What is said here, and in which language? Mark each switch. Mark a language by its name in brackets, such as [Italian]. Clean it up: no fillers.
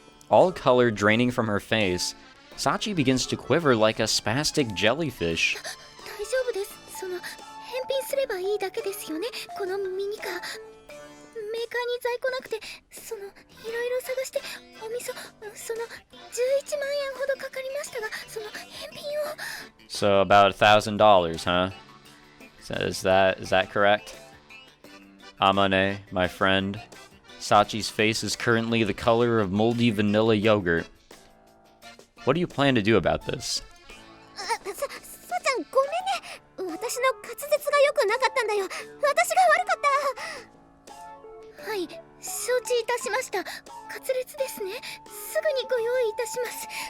[English] All color draining from her face, Sachi begins to quiver like a spastic jellyfish. [Japanese] 大丈夫です。返品すればいいだけですよね、このミニカー。メーカーに在庫なくて、いろいろ探して、11万円ほどかかりましたが、返品を。 [English] So about $1,000, huh? Is that correct? Amane, my friend. Sachi's face is currently the color of moldy vanilla yogurt. What do you plan to do about this? [Japanese] さちゃん、ごめんね。私の滑舌が良くなかったんだよ。私が悪かった。はい、承知いたしました。滑舌ですね。すぐにご用意いたします。